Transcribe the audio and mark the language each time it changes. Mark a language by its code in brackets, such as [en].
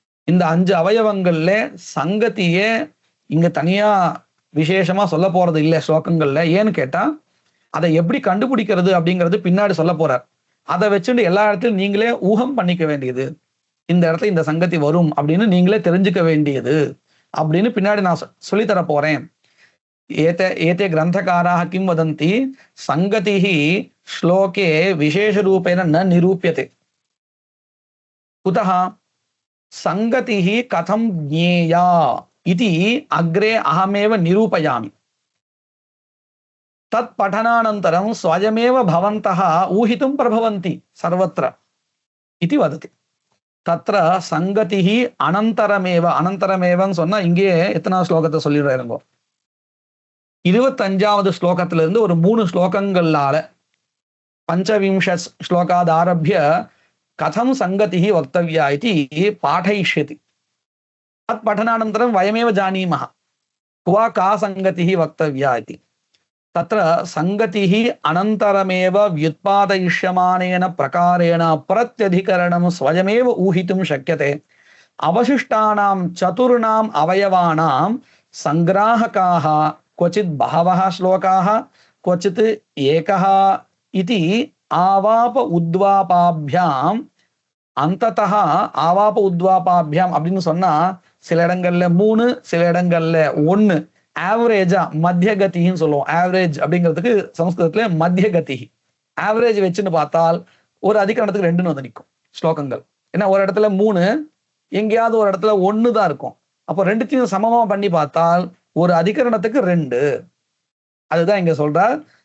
[ta] இந்த 5 அவயவங்கள்ல சங்கதியே இங்க தனியா விசேஷமா சொல்ல போறது இல்லை ஸ்லோகங்கள்ல. ஏன்னு கேட்டா அதை எப்படி கண்டுபிடிக்கிறது அப்படிங்கிறது பின்னாடி சொல்ல போறார். அதை வச்சுட்டு எல்லா இடத்துலையும் நீங்களே ஊகம் பண்ணிக்க வேண்டியது. இந்த இடத்துல இந்த சங்கதி வரும் அப்படின்னு நீங்களே தெரிஞ்சுக்க வேண்டியது அப்படின்னு பின்னாடி நான் சொல்லித்தர போறேன். [sa] एते ग्रंथकाराः किं वदन्ति? संगतिः श्लोके विशेषरूपेण न निरूप्यते. कुतः? संगतिः कथं ज्ञेया इति अग्रे अहमेव निरूपयामि. तत् पठनानन्तरं स्वयमेव भवन्तः ऊहितुं प्रभवन्ति सर्वत्र इति वदति. तत्र संगतिः अनन्तरमेव [ta] சொன்னா இங்கே எத்தனை ஸ்லோகத்தை சொல்லிடுறாருங்கோ? 25வது ஸ்லோகத்திலிருந்து ஒரு 3 ஸ்லோகங்களால [sa] पञ्चविंश श्लोकाद् आरभ्य कथं संगतिः वक्तव्या इति पाठयिष्यति. तत् पठनानन्तरं वयमेव जानीमः क्वा का संगतिः वक्तव्या इति. तत्र संगतिः अनन्तरमेव व्युत्पादयिष्यमानेन प्रकारेण प्रत्यधिकरणं स्वयमेव ऊहितुं शक्यते. अवशिष्टानां 4 अवयवानां संग्राहकाः क्वचित् बहवः श्लोकाः, क्वचित् एकः इति आवाप उद्वापाभ्याम अंततः आवाप उद्वापाभ्याम [ta] அப்படின்னு சொன்னா சில இடங்கள்ல 3 சில இடங்கள்ல 1 ஆவரேஜா மத்தியகதின்னு சொல்லுவோம். ஆவரேஜ் அப்படிங்கிறதுக்கு சமஸ்கிருதத்துல மத்தியகதி. ஆவரேஜ் வச்சுன்னு பார்த்தால் ஒரு அதிகரணத்துக்கு 2ன்னு வந்து நிற்கும் ஸ்லோகங்கள். ஏன்னா ஒரு இடத்துல 3 எங்கேயாவது ஒரு இடத்துல 1 தான் இருக்கும். அப்போ ரெண்டுத்தையும் சமமா பண்ணி பார்த்தால் ஒரு அதிகரணத்துக்கு 2. அதுதான் இங்க சொல்றார்.